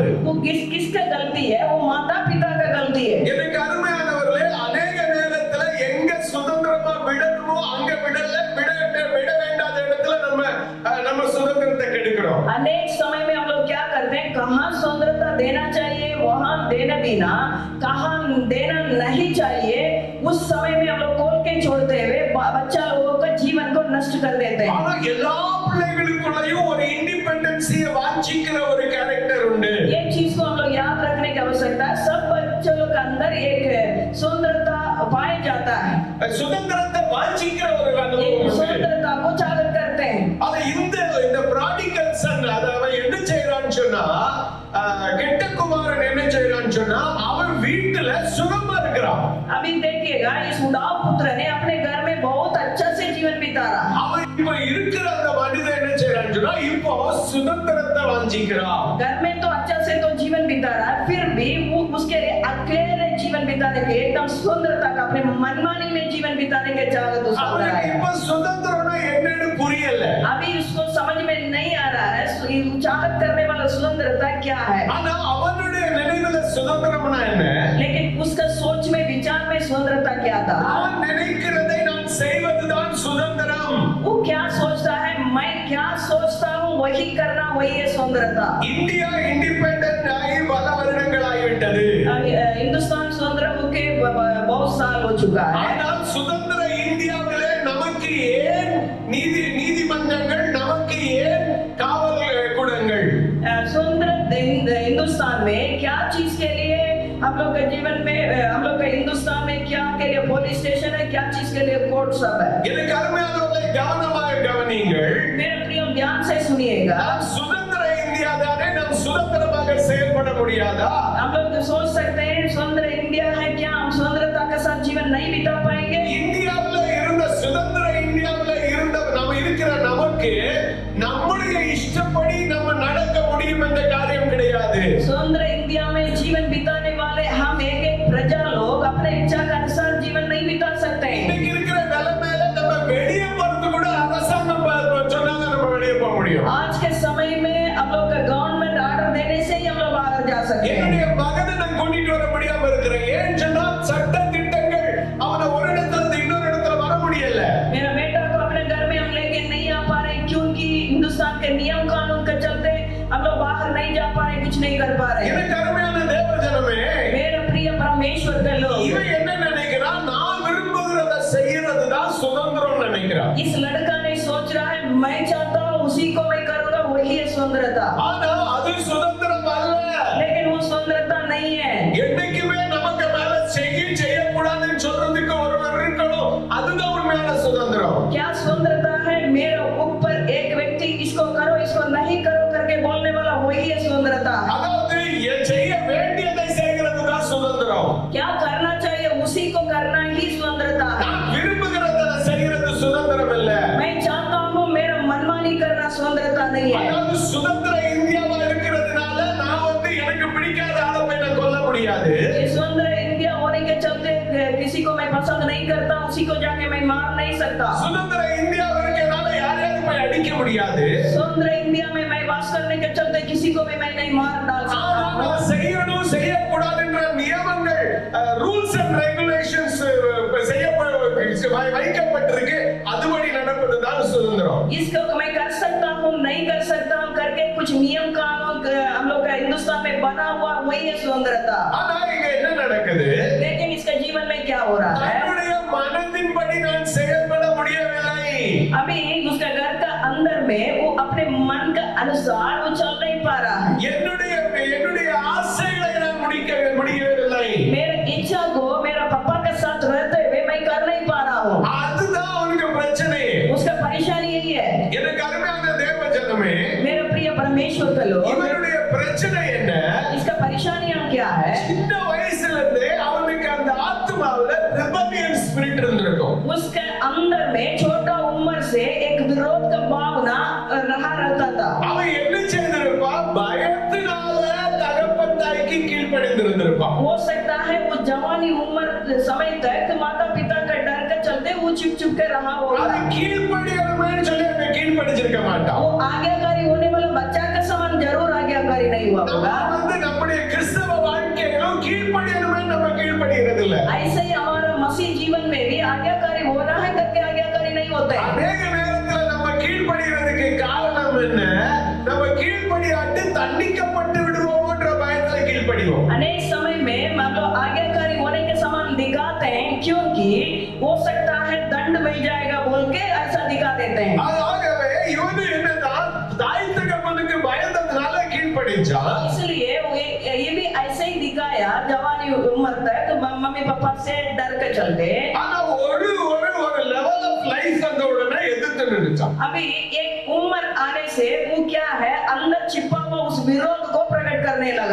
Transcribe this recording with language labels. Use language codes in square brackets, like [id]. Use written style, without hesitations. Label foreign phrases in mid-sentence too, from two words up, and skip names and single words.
[hi] वो किसका गलती है? वो माता पिता का गलती है। [ta] எனக்கு அருமையானவர்களே, अनेक நேரத்துல எங்க சுதந்திரமா விடணுமோ அங்க விட வேண்டாத இடத்துல நம்ம சுதந்திரத்தை கெடுக்கிறோம். [hi] अनेक समय में हम लोग क्या करते हैं, कहाँ स्वतंत्रता देना चाहिए वहाँ देना बिना, कहाँ देना नहीं चाहिए उस समय में हम लोग खोल के छोड़ते हुए बच्चा लोगों का जीवन को नष्ट कर देते हैं। [ta] ஆனா எல்லா பிள்ளைகளுக்குள்ளேயும் ஒரு இண்டிபெண்டன்சியை வாஞ்சிக்கிற ஒரு கேரக்டர் உண்டு. [hi] ये चीज को हम लोग याद रखने की आवश्यकता है। सब बच्चों के अंदर एक स्वतंत्रता पाया जाता है, [ta] சுதந்திரத்தை வாஞ்சிக்கிற ஒரு அனுபவம் உண்டு. [hi] स्वतंत्रता को जागृत करते हैं। [ta] அது இந்த [en] prodigal son [ta] அவன் என்ன செய்யறான்னு சொன்னா, கெட்ட குமாரன் என்ன செய்யறான்னு சொன்னா, அவன் வீட்டுல சுகமா இருக்கிறான். [hi] अभी देखिएगा, इस उड़ाव पुत्र ने अपने घर में बहुत अच्छा से जीवन बिता रहा। [ta] அவன் இப்ப இருக்கிற அந்த மனிதன் என்ன செய்யறான்னு சொன்னா, இப்போ சுதந்திரத்தை வாஞ்சிக்கிறான். [hi] घर में तो अच्छा से तो जीवन बिता रहा है, फिर भी वो उसके लिए अकेले जीवन बिताने के एकदम स्वतंत्रता का अपने मनमानी में जीवन बिताने के चाहत उसको हो रहा [ta] அவனுக்கு [hi] है। [ta] இப்ப சுதந்திரம்னா என்னன்னு புரியல. [hi] अभी उसको समझ में नहीं आ रहा है चाहत करने वाला स्वतंत्रता क्या है। [ta] ஆனா அவனுடைய நினைவுல சுதந்திரம்னா என்ன? [hi] लेकिन उसका सोच में विचार में स्वतंत्रता क्या था? [ta] நான் நினைக்கிறதை நான் செய்வதுதான் சுதந்திரம். [hi] वो क्या सोचता है, मैं क्या सोचता हूँ वही करना, वही है स्वतंत्रता। [ta] இந்தியா இண்டிபெண்டன்ட் ஆகி பல வருடங்கள் ஆகிவிட்டது. [hi] हिंदुस्तान स्वतंत्र होके बहुत साल हो चुका है। [ta] ஆனால் சுதந்திர இந்தியாவிலே நமக்கு ஏன் நீதிமன்றங்கள், நமக்கு ஏன் காவல் கூடங்கள்? [hi] स्वतंत्र हिंदुस्तान में क्या चीज के लिए हम लोग के जीवन में हम लोग का हिंदुस्तान में क्या के लिए [en] police station [hi] है, क्या चीज के लिए कोर्ट सब है। [ta] எனக்கு அருமையானவர்களே, கவனமாக கவனியுங்கள். [hi] मेरे प्रिय ध्यान से सुनिएगा। [ta] நாம் சுதந்திர இந்தியா தானே, நாம் சுதந்திரமாக செயல்பட முடியாதா? [hi] हम लोग तो सोच सकते हैं स्वतंत्र इंडिया है, क्या हम स्वतंत्रता के साथ जीवन नहीं बिता पाएंगे? [ta] இந்தியாவுல இருந்த சுதந்திர இந்தியாவுல இருந்த நம்ம இருக்கிற நமக்கு நம்முடைய இஷ்டப்படி நம்ம நடக்க முடியும் என்ற காரியம் கிடையாது. [hi] स्वतंत्र इंडिया में जीवन बिताने वाले हम एक प्रजा लोग अपने इच्छा के अनुसार जीवन नहीं बिता सकते हैं। [ta] இன்னைக்கு இருக்கிற நிலைமையில நம்ம வெளியே போறது கூட அரசாங்கம் சொன்னாங்க நம்ம வெளியே போக முடியும். [hi] आज के समय में हम लोग का [en] government order [hi] देने से ही हम लोग बाहर जा सकते हैं। [ta] என்னுடைய மகனை நான் கூட்டிட்டு வர முடியாம இருக்கிறேன். ஏன் சொன்னா சட்ட திட்டங்கள் அவனை ஒரு இடத்துல இருந்து இன்னொரு இடத்துல வர முடியல. [hi] मेरा बेटा को अपने घर में हम लेके नहीं आ पा रहे क्योंकि हिंदुस्तान के नियम कानून के चलते हम लोग बाहर नहीं जा पा रहे, कुछ नहीं कर पा रहे। [ta] எனக்கு அருமையான தேவ ஜனமே, [hi] मेरा प्रिय परमेश्वर के लोग, [ta] இவன் என்ன நினைக்கிறான்? நான் விரும்புகிறத செய்யறதுதான் சுதந்திரம் நினைக்கிறான். [hi] इस लड़का ने सोच रहा है मैं चाहता हूँ उसी को मैं करूंगा, वही है स्वतंत्रता। [ta] ஆனா அது சுதந்திரம் அல்ல. [hi] लेकिन वो स्वतंत्रता नहीं है। [ta] என்னைக்குமே நமக்கு மேல செய்யக்கூடாதுன்னு சொல்றதுக்கு ஒருவர் இருக்கணும். அதுதான் உண்மையான சுதந்திரம். [hi] क्या स्वतंत्रता है? मेरे ऊपर एक व्यक्ति इसको करो इसको नहीं करो करके बोलने वाला, वही है स्वतंत्रता। [ta] அதாவது செய்ய வேண்டியதை செய்கிறது தான் சுதந்திரம். [hi] क्या करना चाहिए उसी को करना ही स्वतंत्रता है। [ta] நான் விரும்புகிறத செய்கிறது சுதந்திரம் இல்ல. [hi] मैं चाहता हूँ मेरा मनमानी करना स्वतंत्रता नहीं है। [ta] அதாவது சுதந்திர இந்தியாவா இருக்கிறதுனால நான் எனக்கு பிடிக்காத ஆளை போய் நான் கொல்ல முடியாது. [hi] ये स्वतंत्र इंडिया होने के चलते किसी को मैं पसंद नहीं करता, उसी को जाके मैं मार नहीं सकता। [ta] சுதந்திர இந்தியா இருக்கிறதுனால யாரையாவது போய் அடிக்க முடியாது. [hi] स्वतंत्र इंडिया में मैं वास करने के चलते किसी को भी मैं नहीं मार डाल सकता हूँ। [ta] நான் செய்யணும் செய்யக்கூடாது என்ற நியமங்கள் [en] rules and regulations [ta] வைக்கப்பட்டிருக்கு. அதுபடி நடப்பதுதான் சுதந்திரம். [hi] इसको मैं कर सकता हूँ नहीं कर सकता हूँ करके कुछ नियम कानून हम लोग का हिंदुस्तान में बना हुआ, वही है स्वतंत्रता। [ta] ஆனா இங்க என்ன நடக்குது? [hi] लेकिन इसका जीवन में क्या हो रहा है? [ta] தன்னுடைய மனதின்படி நான் செயல்பட முடியவில்லை. [hi] अभी उसका घर का अंदर में वो अपने मन का अनुसार वो चल नहीं पा रहा है। [ta] என்னுடைய ஆசைகளை நான் முடியவில்லை. [hi] मेरे इच्छा को मेरा पापा के साथ रहते हुए मैं कर नहीं पा रहा हूँ। [ta] அதுதான் அவனுக்கு பிரச்சனை. [hi] उसका परेशानी यही है। [ta] எனக்கு அருமையான தேவ ஜனமே, [hi] मेरे प्रिय परमेश्वर के लोग, [ta] இவனுடைய பிரச்சனை என்ன? [hi] इसका परेशानियां क्या है? [ta] சின்ன வயசுல இருந்தே அவனுக்கு அந்த ஆத்மாவுல [en] rebellion spirit [ta] இருந்திருக்கும். [hi] उसके अंदर में छोटा उम्र से एक विरोध का भावना रहा रहता था। [ta] அவன் என்ன செய்திருப்பான்? பயத்தினால தகப்பன் தாய்க்கு கீழ்ப்படிந்திருந்திருப்பான். [hi] हो सकता है वो जवानी उम्र समय तक माता पिता का डर के चलते वो चुप के रहा होगा। [ta] அது கீழ்ப்படியணும்னு சொல்லி அவன் கீழ்ப்படிச்சிருக்க மாட்டான். [hi] वो आज्ञाकारी होने वाला बच्चा का समान जरूर आज्ञाकारी नहीं हुआ होगा। [ta] நம்ம நம்முடைய கிறிஸ்தவ வாழ்க்கையிலும் கீழ்ப்படியணும்னு நம்ம கீழ்ப்படிகிறது இல்ல. [hi] ऐसे ही हमारा मसीह जीवन में भी आज्ञाकारी होना है करके आज्ञाकारी नहीं होते हैं। [ta] அநேக நேரத்துல நம்ம கீழ்ப்படிகிறதுக்கு காரணம் என்ன? நம்ம கீழ்ப்படியாட்டு தண்டிக்கப்பட்டு விடுவோம்ன்ற பயத்துல கீழ்ப்படிவோம். [hi] अनेक समय में हम लोग आज्ञाकारी होने के समान दिखाते हैं क्योंकि हो सकता है दंड मिल जाएगा बोल के ऐसा दिखा देते हैं। [ta] ஆகவே இவனு என்னதான் தாய் தகப்பனுக்கு பயந்ததுனால கீழ்ப்படிச்சான். [hi] इसलिए ये भी ऐसे ही दिखाया जवानी उम्र तक मम्मी पापा से डर के चलते। [ta] ஆனா ஒரு [en] level of life [ta] அந்த உடனே எதிர்த்து நின்னுச்சான். [hi] अभी एक उम्र आने से वो क्या है अंदर छिपा हुआ उस विरोध को प्रकट करने लगा।